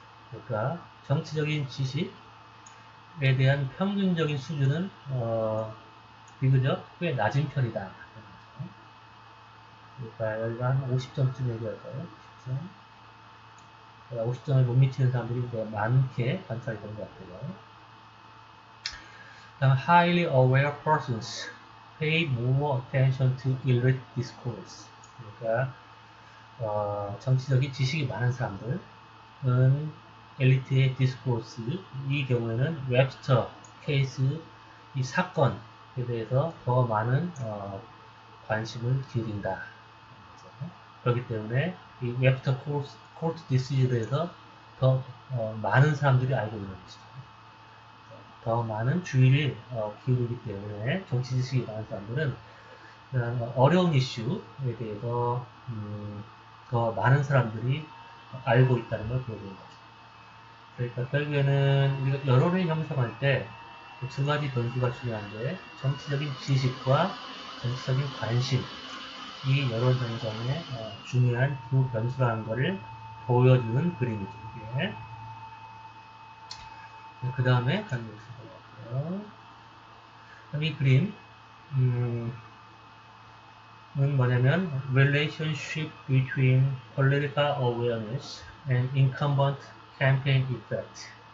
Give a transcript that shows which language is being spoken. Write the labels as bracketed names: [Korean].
[Korean] 그러니까 정치적인 지식에 대한 평균적인 수준은 비교적 꽤 낮은 편이다. 그러니까 여기가 한 50점쯤 얘기할까요? 50점을 못 미치는 사람들이 많게 관찰이 된 것 같아요. 다음, [English] highly aware persons pay more attention to elite discourse. [Korean] 그러니까 정치적인 지식이 많은 사람들은 엘리트의 디스코스, 이 경우에는 웹스터 케이스, 이 사건에 대해서 더 많은 관심을 기울인다. 그렇기 때문에 이 웹스터 코트 디시전에 대해서 더 많은 사람들이 알고 있는 것이죠. 더 많은 주의를 기울이기 때문에 정치 지식이 많은 사람들은 어려운 이슈에 대해서 더 많은 사람들이 알고 있다는 걸 보여주는 거죠. 그러니까 결국에는 우리가 여론을 형성할 때 두 가지 변수가 중요한데, 정치적인 지식과 정치적인 관심, 이 여론 형성의 중요한 두 변수라는 것을 보여주는 그림이죠. 이게. 그 다음에 가는 게 있을 것 같고요. 그럼 이 그림 은 뭐냐면 [English] relationship between political awareness and incumbent campaign effect.